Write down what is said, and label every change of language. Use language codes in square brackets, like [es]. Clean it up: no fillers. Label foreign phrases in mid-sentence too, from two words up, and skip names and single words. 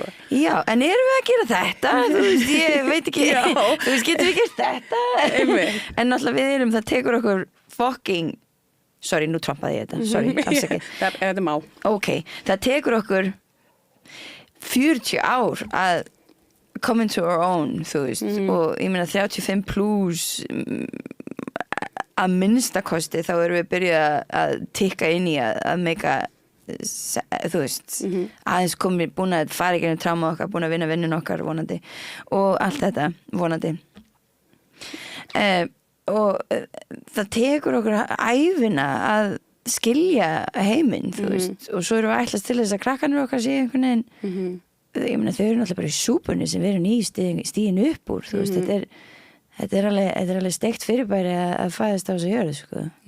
[is] Já, en erum við að gera þetta? Ég veit ekki getum við gert þetta? En náttúrulega við erum, það tekur okkur fucking, sorry, nú trompaði ég þetta sorry, afsakið þetta má. Ok, það tekur okkur 40 ár að [en] come into our own, [is] og ég meina 35 plus að minnstakosti þá erum við byrjað að tikka inn í að meika aðeins búin að fara í gegnum tráma okkar, búin að vinna vinnun okkar vonandi og allt þetta vonandi og það tekur okkur ævina að skilja heiminn og svo erum við ætlast til þess að krakkanir okkar sé einhvern veginn ég meina þau eru náttúrulega bara í súpunni sem við erum í stíðin upp úr Þetta er alveg steikt fyrirbæri að fæðast á þessu jörðu, sko.